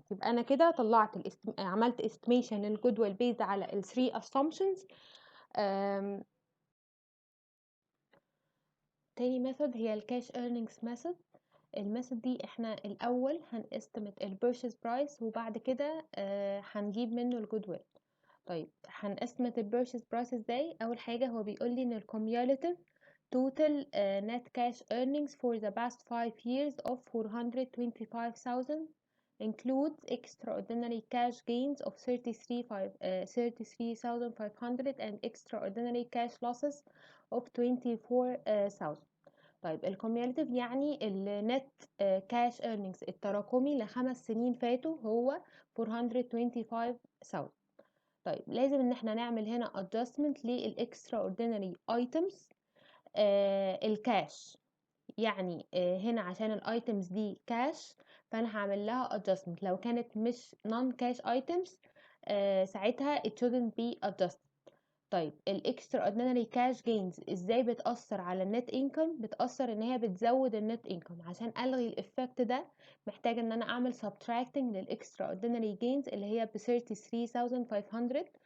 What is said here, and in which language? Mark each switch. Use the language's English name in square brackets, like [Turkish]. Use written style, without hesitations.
[Arabic] يبقى انا كده طلعت عملت estimation للجودويل بيزد على ال 3 assumptions. تاني ميثود هي الكاش earnings ميثود. الميثود دي احنا الاول هنستمت البيرشيز برايس وبعد كده هنجيب منه الجودويل. طيب هنستمت البيرشيز برايس ازاي؟ اول حاجه هو بيقول لي ان الكوميوليتيف [English] total net cash earnings for the past 5 years of 425,000 includes extraordinary cash gains of 33,500 and extraordinary cash losses of 24,000. [Arabic] طيب الكوميوليتيف يعني النت كاش earnings التراكمي ل5 سنين فاتوا هو 425,000. طيب لازم ان احنا نعمل هنا adjustment للاكستراوردينري items الكاش. يعني هنا عشان الايتمز دي كاش فانا هعمل لها adjustment. لو كانت مش [English] non cash items [Arabic] ساعتها [English] it shouldn't be adjusted. [Arabic] طيب الاكسترا اوردينري كاش جينز ازاي بتأثر على النت انكم؟ بتأثر ان هي بتزود النت انكم. عشان الغي الافكت ده محتاجه ان انا اعمل subtracting للاكسترا اوردينري جينز اللي هي ب 33,500.